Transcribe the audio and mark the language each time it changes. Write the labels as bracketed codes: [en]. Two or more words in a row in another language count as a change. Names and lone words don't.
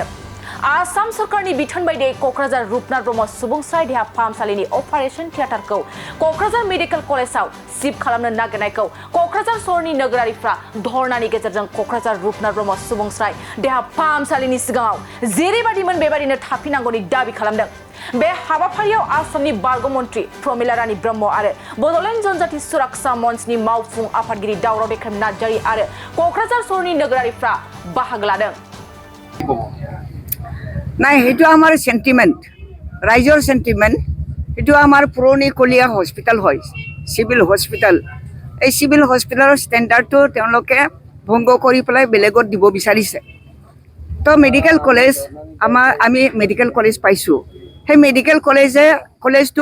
[brx] आसाम सरकारनि बिथोन बायदियै क'क्राझार रुपनाथ ब्रह्म सुबुंस्राय देहा फाहामसालिनि अपारेशन थियेटारखौ क'क्राझार मेडिकेल कलेजाव शिफ्ट खालामनो नागिरनायखौ क'क्राझार सहरनि नोगोरारिफ्रा धरनानि गेजेरजों क'क्राझार रुपनाथ ब्रह्म सुबुंस्राय देहा फाहामसालिनि सिगाङाव जेरैबायदिमोन बेबायदिनो थाफिननांगौनि दाबि खालामदों। बे हाबाफारियाव आसामनि बारग' मन्त्रि प्रमिला रानी ब्रह्म आरो बड'लेण्ड जनजाति सुरक्षा मन्चनि मावफुं आफादगिरि दावराव बिक्रम नार्जारी आरो क'क्राझार सहरनि नोगोरारिफ्रा बाहागो लादों। [as] নাই সেইটো আমাৰ সেন্টিমেন্ট ৰাইজৰ সেন্টিমেন্ট সেইটো আমাৰ পুৰণি কলিয়া হস্পিটাল হয় সিভিল হস্পিটাল এই সিভিল হস্পিটালৰ ষ্টেণ্ডাৰ্ডটো তেওঁলোকে ভংগ কৰি পেলাই বেলেগত দিব বিচাৰিছে তো মেডিকেল কলেজ আমি মেডিকেল কলেজ পাইছো সেই মেডিকেল কলেজটো